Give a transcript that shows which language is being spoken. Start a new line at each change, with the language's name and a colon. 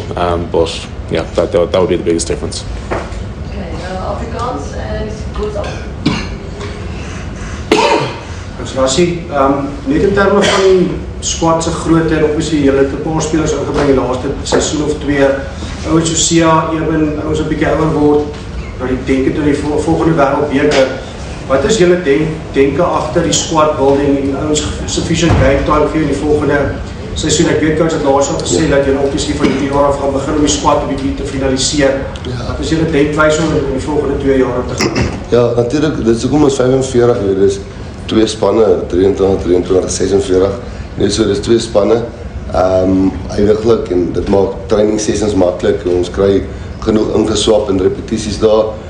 English: But yeah, that would be the biggest difference.
Afrikaans: Okay, Afrikaans en Xhosa. Rassie, net in terme van die squad se grootte, en obviously julle het 'n paar spelers ingebring die laaste seisoen of twee. Ouens soos Sia, Eben, ouens 'n bietjie ouer word, nou die denke tot die volgende wêreldbeker. Wat is julle denke agter die squad building en ouens
English: sufficient game time
Afrikaans: vir die volgende seisoen? Ek weet coach het laas al gesê dat julle obviously van die jaar af gaan begin om die squad 'n bietjie te finaliseer. Wat is julle denkwyse om in die volgende 2 jaar te gaan? Ja, natuurlijk, dit is ook om ons 45 jaar, dus 2 spanne, 23, 46. Nee, so dis 2 spanne, eigenlijk, en dit maak training sessions makkelijk, ons kry genoeg ingeswap en repetities daar.